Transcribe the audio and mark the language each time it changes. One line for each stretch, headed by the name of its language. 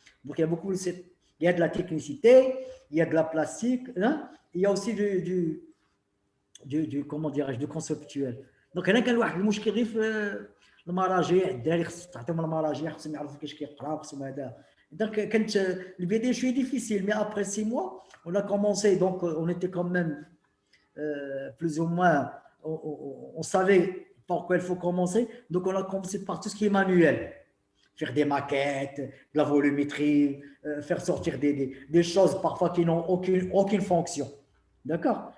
French: Donc il y a beaucoup, il y a de la technicité, il y a de la plastique, hein, il y a aussi du comment dirais-je, du conceptuel.
Arabic: Donc هنا كان واحد المشكل غير في المراجع. الدراري خصك تعطيهم المراجع، خصهم يعرفوا كيفاش كيقراو، خصهم هذا.
French: Donc
Arabic: كانت البدايه شويه
French: difficile, mais après 6 mois on a commencé. Donc on était quand même plus ou moins on savait par quoi il faut commencer. Donc on a commencé par tout ce qui est manuel, faire des maquettes, de la volumétrie, faire sortir des choses parfois qui n'ont aucune fonction. D'accord?